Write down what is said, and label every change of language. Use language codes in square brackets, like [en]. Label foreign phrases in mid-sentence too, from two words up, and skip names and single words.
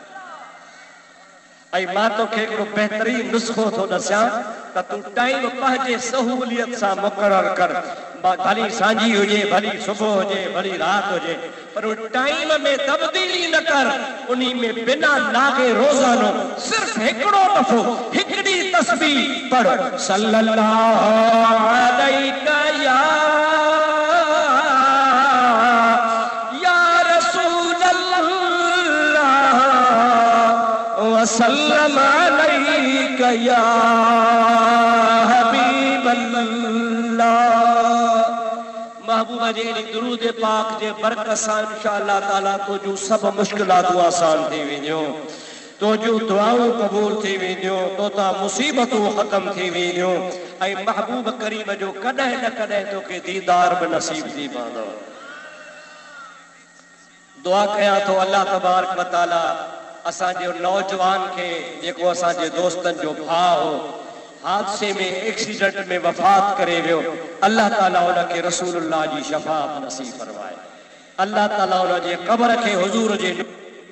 [sd] ऐं मां तोखे हिकिड़ो बहितरीन नुस्ख़ो थो ॾसां त तूं टाइम पंहिंजे सहूलियत सां मुक़ररु कर। भली सांझी हुजे, भली सुबुह हुजे, भली रात हुजे, पर उन टाइम में तब्दीली न कर। उन्हीं में बिना नागे रोज़ानो सिर्फ हिकिड़ो दफ़ो हिकिड़ी तस्बीह पढ़, [ar] صلى الله عليه يا رسول الله وسلم عليك يا حبيب الله. [sd] महबूबा जे दुरूद पाक जे बरकत सां इंशाअल्लाह ताला तुझू सब मुश्किलातूं आसान थी वेंदियूं, तुझू दुआऊं क़बूल थी वेंदियूं, तोता मुसीबतूं ख़त्म थी वेंदियूं ऐं महबूब करीम जो कॾहिं न कॾहिं तोखे दीदार बि नसीब थी पवंदो। दुआ कयां थो [ar] الله تبارك وتعالى [sd] असांजे नौजवान खे जेको असांजे दोस्तनि जो भाउ हो हादसे में एक्सीडेंट में वफ़ात करे वियो, अल्लाह ताला उनखे रसूलुल्लाह जी शफ़ाअत नसीब फरमाए। अल्लाह ताला उनजे क़ब्र खे हुज़ूर जे